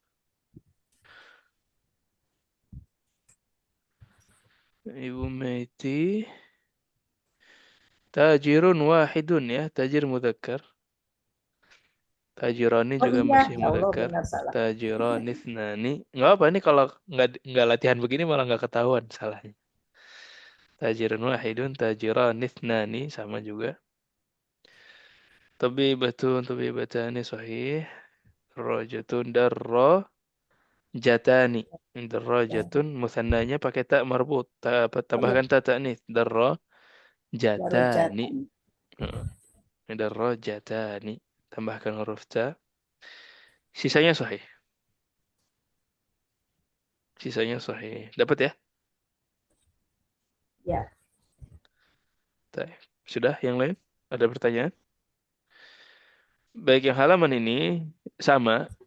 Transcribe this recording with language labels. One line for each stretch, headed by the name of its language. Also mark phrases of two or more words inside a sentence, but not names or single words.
Indonesian: Ibu Meti.
Arabic: تاجر واحد ya, تاجر مذكر. Tajirani Oh
Indonesian: juga iya, masih
Arabic: يا الله mudzakkar.
Indonesian: benar salah.
Arabic: تاجران اثنان.
Indonesian: Nggak apa ini kalau nggak latihan begini malah nggak ketahuan salahnya.
Arabic: تاجر واحد, تاجران اثنان
Indonesian: sama juga.
Arabic: طبيبتان صحيح. درجة درجتان. درجة مثناها
Indonesian: pakai tak marbut. Tambahkan
Arabic: تاء تأنيث.
Indonesian: Darrajatani.
Arabic: Darajatan. Darrajatani.
Indonesian: Tambahkan huruf ta. Sisanya sahih. Sisanya sahih. Dapat ya? Ya. Baik. Sudah yang lain? Ada pertanyaan? Baik, yang halaman ini sama.